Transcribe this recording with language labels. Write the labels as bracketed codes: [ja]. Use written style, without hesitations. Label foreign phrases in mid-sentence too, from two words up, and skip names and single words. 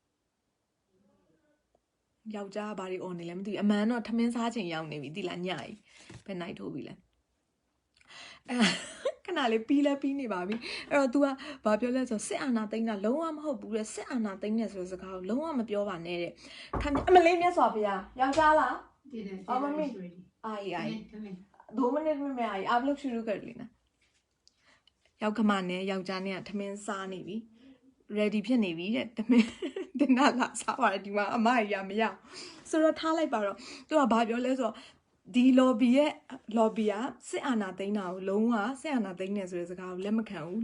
[my] ယောက်ျားဘာတွေអော်နေလဲမသိဘူးအမှန်တော့ထမင်းစားချိန်ရောက်နေပြီသိလားညကြီးဘယ်နိုင်ထိုးပြီလဲခဏလေးပြီးနေပါပြီအဲ့တော့ तू ကဘာပြောလဲဆိုစစ်အာဏာသိမ်းတာလုံးဝမဟုတ်ဘူးတဲ့စစ်အာဏာသိမ်းတယ်ဆိုတဲ့စကားကိုလုံးဝမပြောပါနဲ့တဲ့အမလေးမြတ်စွာဘုရားယောက်ျားလားအော်မမေ [hi] आई2 मिनट में मैं आई आप लोग शुरू कर लेना [my] ရောက်ခမနဲ့ယောက်ျားနဲ့ကထမင်းစားနေပြီ ready ဖြစ်နေပြီတဲ့ထမင်းတင်လာစားပါတယ်ဒီမှာအမကြီးကမရဆိုတော့ထားလိုက်ပါတော့ तू ကဘာပြောလဲဆိုတော့ဒီ lobby ကစစ်အာဏာသိမ်းတာကိုလုံးဝစစ်အာဏာသိမ်းနေဆိုတဲ့စကားကိုလက်မခံဘူး